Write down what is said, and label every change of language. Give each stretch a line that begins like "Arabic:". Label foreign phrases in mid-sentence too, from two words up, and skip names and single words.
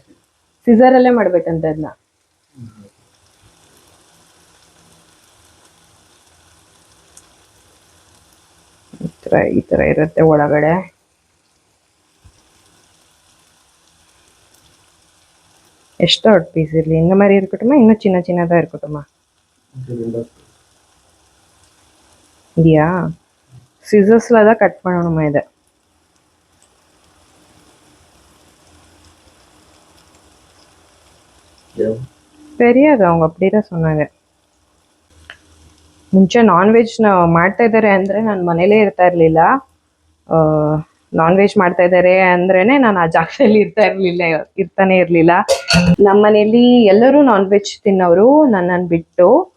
Kannada: ಸಿಸರಲ್ಲೇ ಮಾಡ್ಬೇಕಂತ ಅದನ್ನ. ಈ ಥರ ಇರುತ್ತೆ ಒಳಗಡೆ. ಎಷ್ಟು ದೊಡ್ಡ ಪೀಸ್ ಇರಲಿ,
Tamil: இந்த மாதிரி இருக்கட்டுமா இன்னும் சின்ன சின்னதாக இருக்கட்டுமா? இல்லையா, சிசர்ஸில் தான் கட் பண்ணணுமா இதை? தெரியாது, அவங்க அப்படிதான் சொன்னாங்க.
Kannada: ಮುಂಚೆ
English: non veg
Kannada: ಮಾಡ್ತಾ ಇದ್ದಾರೆ ಅಂದರೆ ನಾನು ಮನೇಲೇ ಇರ್ತಾ ಇರಲಿಲ್ಲ.
English: non veg
Kannada: ಮಾಡ್ತಾ ಇದ್ದಾರೆ ಅಂದ್ರೇನೆ ನಾನು ಆ ಜಾಗದಲ್ಲಿ ಇರ್ತಾನೆ ಇರಲಿಲ್ಲ. ನಮ್ಮ ಮನೇಲಿ ಎಲ್ಲರೂ
English: non veg
Kannada: ತಿನ್ನೋರು ನನ್ನನ್ನು ಬಿಟ್ಟು.